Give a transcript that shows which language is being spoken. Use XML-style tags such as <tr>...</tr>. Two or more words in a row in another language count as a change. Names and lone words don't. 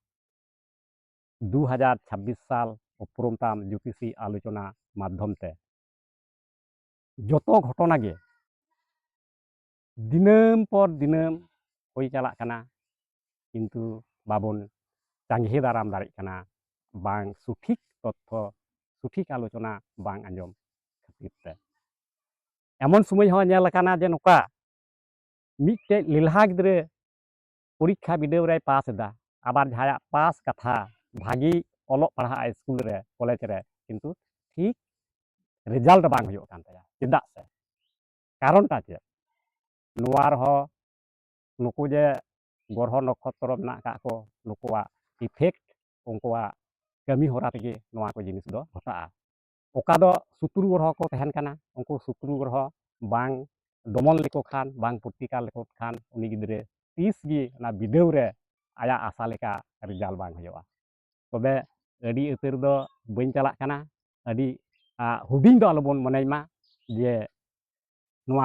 <sat>2026 साल उपरुम ताम ज्योतिषी आलोचना माध्यम ते जतो घटना गे दिनम पर दिनम होय चला काना किन्तु बाबन चांगे दाराम दाड़े काना बांग सठिक तथ्य सठिक आलोचना बांग आंजम खातिर ते एमन समय हो नेल काना जे नोका मिटे लिलहा गिद्रे परीक्षा बिडेव रे पास दा आबार जहाया पास कथा भागी ओलो पढ़ा स्कूल रे कॉलेज रे किन्तु ठीक रिजाल्ट बांग हुयुग कान ताया चेदा से कारण ता चे नोवा रहो नुकु जे ᱜᱨᱚᱦᱚ ᱱᱚᱠᱷᱚᱛᱨᱚ ᱢᱮᱱᱟᱜ ᱟᱠᱟᱫ ᱠᱚ ᱱᱩᱠᱩᱣᱟᱜ ᱤᱯᱷᱮᱠᱴ ᱩᱱᱠᱩᱣᱟᱜ ᱠᱟᱹᱢᱤ ᱦᱚᱨᱟ ᱛᱮᱜᱮ ᱱᱚᱣᱟ ᱠᱚ ᱡᱤᱱᱤᱥ ᱫᱚ ᱜᱷᱚᱴᱟᱜᱼᱟ ᱚᱠᱟ ᱫᱚ ᱥᱩᱛᱨᱩ ᱜᱨᱚᱦᱚ ᱠᱚ ᱛᱟᱦᱮᱱ ᱠᱟᱱᱟ ᱩᱱᱠᱩ ᱥᱩᱛᱨᱩ ᱜᱨᱚᱦᱚ ᱵᱟᱝ ᱫᱚᱢᱚᱱ ᱞᱮᱠᱚ ᱠᱷᱟᱱ ᱵᱟᱝ ᱯᱨᱚᱛᱤᱠᱟᱨ ᱞᱮᱠᱚ ᱠᱷᱟᱱ ᱩᱱᱤ ᱜᱤᱫᱽᱨᱟᱹ ᱛᱤᱥ ᱜᱮ ᱚᱱᱟ ᱵᱤᱰᱟᱹᱣ ᱨᱮ ᱟᱭᱟᱜ ᱟᱥᱟ ᱞᱮᱠᱟ ᱨᱮᱡᱟᱞᱴ ᱵᱟᱝ ᱦᱩᱭᱩᱜᱼᱟ ᱛᱚᱵᱮ ᱟᱹᱰᱤ ᱩᱛᱟᱹᱨ ᱫᱚ ᱵᱟᱹᱧ ᱪᱟᱞᱟᱜ ᱠᱟᱱᱟ ᱟᱹᱰᱤ ᱦᱩᱰᱤᱧ ᱫᱚ ᱟᱞᱚᱵᱚᱱ ᱢᱚᱱᱮᱭ ᱢᱟ ᱡᱮ ᱱᱚᱣᱟ</sat>